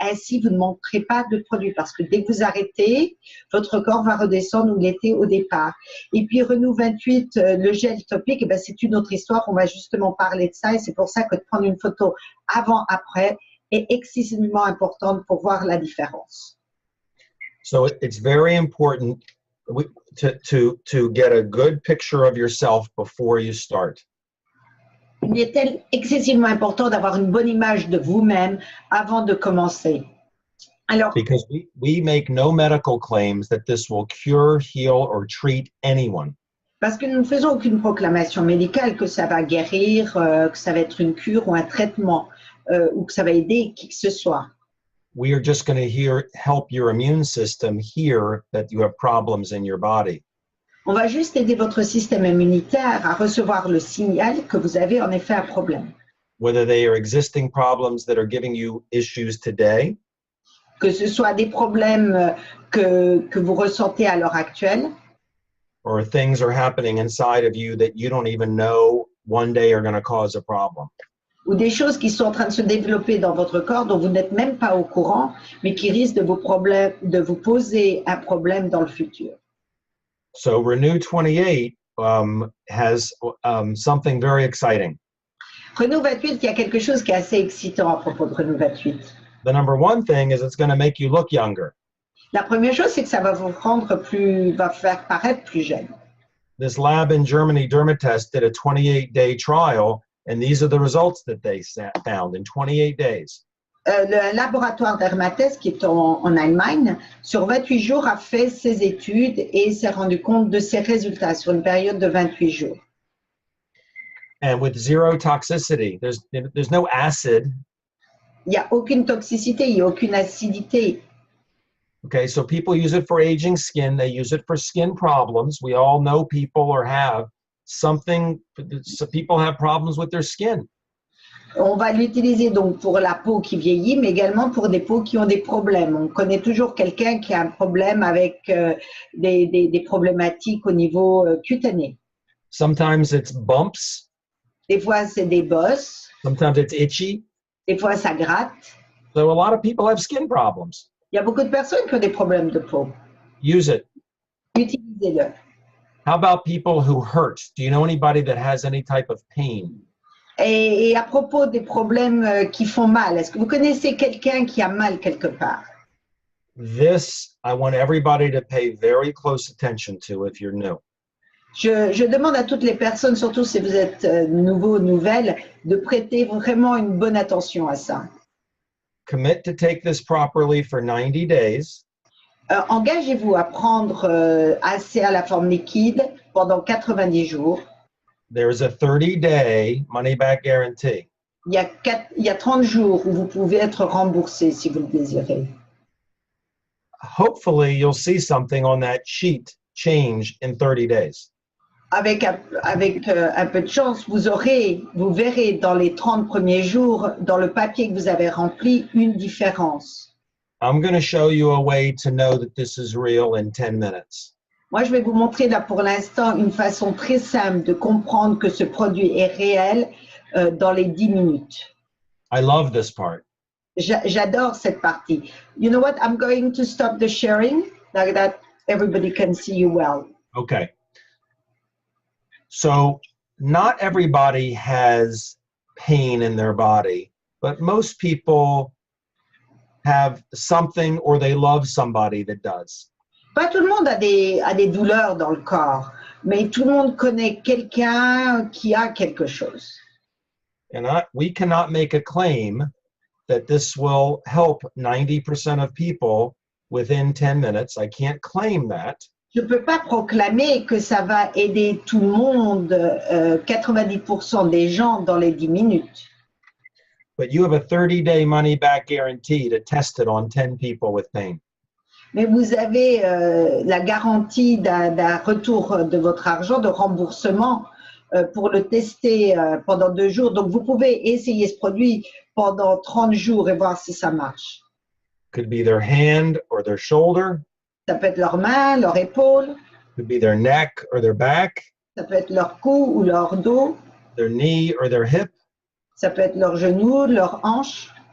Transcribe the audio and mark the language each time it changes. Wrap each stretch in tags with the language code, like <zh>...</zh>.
<fr>Ainsi, vous ne manquerez pas de produits parce que dès que vous arrêtez, votre corps va redescendre où il était au départ. Et puis, Renou 28, le gel topique, eh bien, c'est une autre histoire. On va justement parler de ça et c'est pour ça que de prendre une photo avant-après est excessivement importante pour voir la différence.</fr> <en>So it's very important to get a good picture of yourself before you start.</en> <fr>Il est excessivement important d'avoir une bonne image de vous-même avant de commencer. Alors,</fr> <en>because we make no medical claims that this will cure, heal, or treat anyone.</en> <fr>Parce que nous ne faisons aucune proclamation médicale que ça va guérir, que ça va être une cure ou un traitement, ou que ça va aider qui que ce soit.</fr> <en>We are just going to help your immune system hear that you have problems in your body.</en> <fr>On va juste aider votre système immunitaire à recevoir le signal que vous avez en effet un problème.</fr> <en>Whether they are existing problems that are giving you issues today,</en> <fr>que ce soit des problèmes que vous ressentez à l'heure actuelle,</fr> <en>or things are happening inside of you that you don't even know one day are going to cause a problem.</en> <fr>ou des choses qui sont en train de se développer dans votre corps dont vous n'êtes même pas au courant, mais qui risquent de vous poser un problème dans le futur.</fr> <en>So Renew 28 has something very exciting.</en> <fr>Renew 28, il y a quelque chose qui est assez excitant à propos de Renew 28.</fr> <en>The number one thing is it's going to make you look younger.</en> <fr>La première chose, c'est que ça va vous va faire paraître plus jeune.</fr> <en>This lab in Germany, Dermatest, did a 28-day trial, And these are the results that they found in 28 days.</en> <fr>Le laboratoire d'Hermates, qui est en Allemagne, sur 28 jours a fait ses études et s'est rendu compte de ses résultats sur une période de 28 jours.</fr> <en>And with zero toxicity, there's no acid.</en> <fr>Il n'y a aucune toxicité, il n'y a aucune acidité.</fr> <en>Okay, so people use it for aging skin. They use it for skin problems. We all know people or have something, so people have problems with their skin.</en> <fr>On va l'utiliser donc pour la peau qui vieillit, mais également pour des peaux qui ont des problèmes. On connaît toujours quelqu'un qui a un problème avec des problématiques au niveau cutané.</fr> <en>Sometimes it's bumps.</en> <fr>Des fois, c'est des bosses.</fr> <en>Sometimes it's itchy.</en> <fr>Des fois, ça gratte.</fr> <en>So a lot of people have skin problems.</en> <fr>Il y a beaucoup de personnes qui ont des problèmes de peau.</fr> <en>Use it.</en> <fr>Utilisez-le.</fr> <en>How about people who hurt? Do you know anybody that has any type of pain?</en> <fr>Et à propos des problèmes qui font mal, est-ce que vous connaissez quelqu'un qui a mal quelque part?</fr> <en>This, I want everybody to pay very close attention to if you're new.</en> <fr>Je demande à toutes les personnes, surtout si vous êtes nouveau, nouvelle, de prêter vraiment une bonne attention à ça.</fr> <en>Commit to take this properly for 90 days.</en> <fr>Engagez-vous à prendre Asea la forme liquide pendant 90 jours.</fr> <en>There's a 30-day money-back guarantee.</en> <fr>Il y a 30 jours où vous pouvez être remboursé si vous le désirez.</fr> <en>Hopefully, you'll see something on that sheet change in 30 days.</en> <fr>Avec un peu de chance, vous verrez dans les 30 premiers jours, dans le papier que vous avez rempli, une différence.</fr> <en>I'm going to show you a way to know that this is real in 10 minutes.</en> <fr>Moi, je vais vous montrer là pour l'instant une façon très simple de comprendre que ce produit est réel dans les 10 minutes.</fr> <en>I love this part.</en> <fr>J'adore cette partie.</fr> <en>You know what? I'm going to stop the sharing like that everybody can see you well. Okay. So not everybody has pain in their body, but most people have something or they love somebody that does.</en> <fr>Pas tout le monde a des douleurs dans le corps, mais tout le monde connaît quelqu'un qui a quelque chose.</fr> <en>And we cannot make a claim that this will help 90% of people within 10 minutes. I can't claim that.</en> <fr>Je ne peux pas proclamer que ça va aider tout le monde, 90% des gens dans les 10 minutes.</fr> <en>But you have a 30-day money-back guarantee to test it on 10 people with pain.</en> <fr>Mais vous avez la garantie d'un retour de votre argent, de remboursement pour le tester pendant 2 jours. Donc, vous pouvez essayer ce produit pendant 30 jours et voir si ça marche.</fr> <en>Could be their hand or their shoulder.</en> <fr>Ça peut être leurs mains, leur épaule.</fr> <en>Could be their neck or their back.</en> <fr>Ça peut être leur cou ou leur dos.</fr> <en>Their knee or their hip.</en> <fr>Ça peut être leurs genoux, leurs hanches.</fr>